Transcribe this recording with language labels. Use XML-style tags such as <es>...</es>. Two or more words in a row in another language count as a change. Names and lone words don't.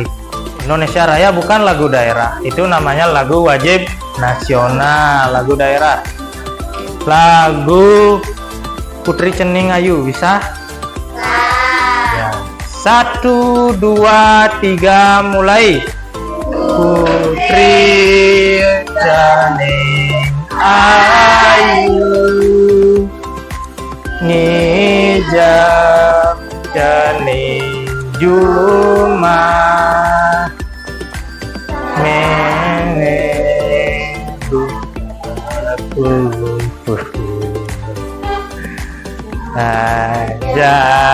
<id>Indonesia Raya bukan lagu daerah, itu namanya lagu wajib nasional, lagu daerah. Lagu Putri Cening Ayu bisa? Ya. 1, 2, 3 mulai.</id> <ban>Putri Cening Ayu ngijab cening Juma aja</ban>